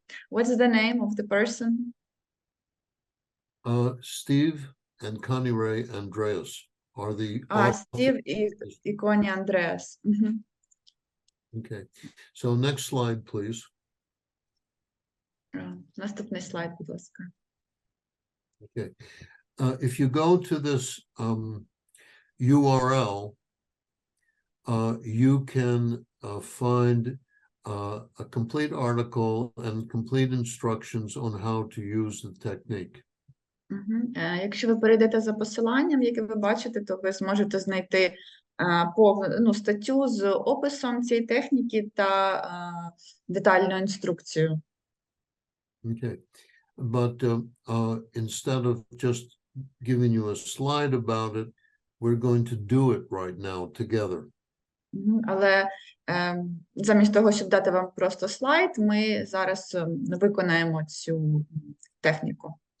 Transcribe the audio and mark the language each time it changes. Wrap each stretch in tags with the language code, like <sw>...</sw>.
<en>What's the name of the person? Steve and Connie Ray Andreas are the</en> <uk>Стів і Коні Андреас.</uk> <en>Okay, so next slide, please.</en> <uk>Наступний слайд, будь ласка.</uk> <en>Okay, if you go to this URL, you can find a complete article and complete instructions on how to use the technique.</en> <uk>Якщо ви перейдете за посиланням, яке ви бачите, то ви зможете знайти повну статтю з описом цієї техніки та детальну інструкцію.</uk> <en>Okay, but instead of just giving you a slide about it, we're going to do it right now together.</en> <uk>Але замість того, щоб дати вам просто слайд, ми зараз виконаємо цю техніку.</uk>